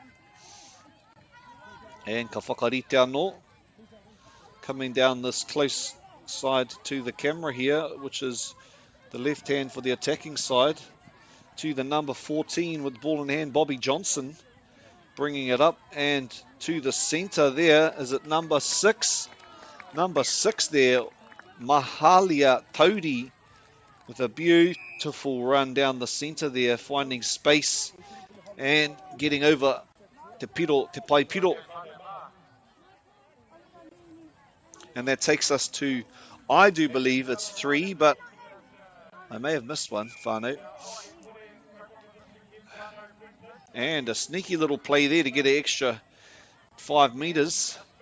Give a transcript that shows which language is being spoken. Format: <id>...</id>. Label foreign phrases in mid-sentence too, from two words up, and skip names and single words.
<mi>And ka whakarite anō,</mi> <en>coming down this close side to the camera here, which is the left hand for the attacking side, to the number 14 with ball in hand, Bobby Johnson, bringing it up, and to the centre there, is it number 6? Number 6 there, Mahalia Tauri, with a beautiful run down the centre there, finding space and getting over</en> <mi>te pai piro.</mi> <en>And that takes us to, I do believe it's 3, but I may have missed one, whānau. And a sneaky little play there to get an extra 5 metres.</en>